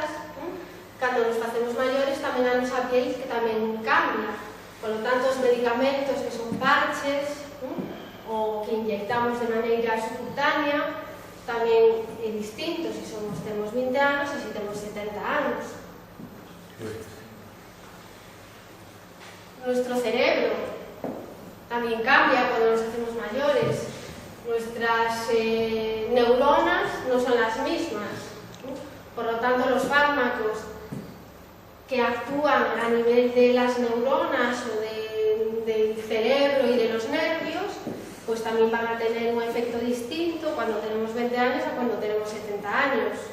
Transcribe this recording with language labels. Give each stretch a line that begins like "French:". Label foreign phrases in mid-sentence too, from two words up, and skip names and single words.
Galician: Cando nos facemos maiores tamén a nosa piel que tamén cambia.
Spanish: Por lo tanto,
Galician: os medicamentos que son parches ou que inyectamos de maneira subcutánea tamén é distinto se temos 20 anos e se temos 70 anos.
Spanish: Nuestro cerebro tamén cambia cuando nos hacemos mayores. Nuestras neuronas no son las mismas. Por lo tanto, los fármacos que actúan a nivel de las neuronas o del cerebro y de los nervios, pues también van a tener un efecto distinto cuando tenemos 20 años a cuando tenemos 70 años.